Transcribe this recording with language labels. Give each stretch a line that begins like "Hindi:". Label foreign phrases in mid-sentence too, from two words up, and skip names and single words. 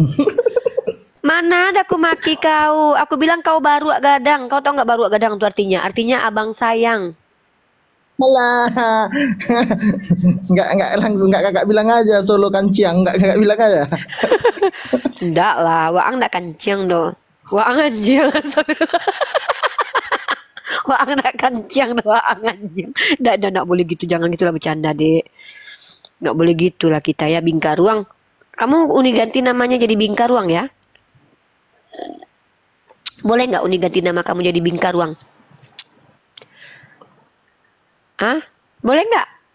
Indonesian: Mana ada aku maki kau? Aku bilang kau baru gadang. Kau tau nggak baru gadang itu artinya? Artinya abang sayang. Alah. Enggak langsung enggak kakak bilang aja
Minangkabau: Solo Kanciang,
Indonesian: enggak kakak bilang aja. Enggak lah,
Minangkabau: Waang ndak kencang do. Waang anjing. Waang ndak kencang do, Waang anjing.
Indonesian: Ndak boleh gitu, jangan gitulah bercanda, Dek. Nggak boleh gitulah kita ya, Bingkaruang. Kamu Uni ganti namanya jadi Bingkaruang ya? Boleh nggak Uni ganti nama kamu jadi Bingkaruang? Ah, boleh nggak?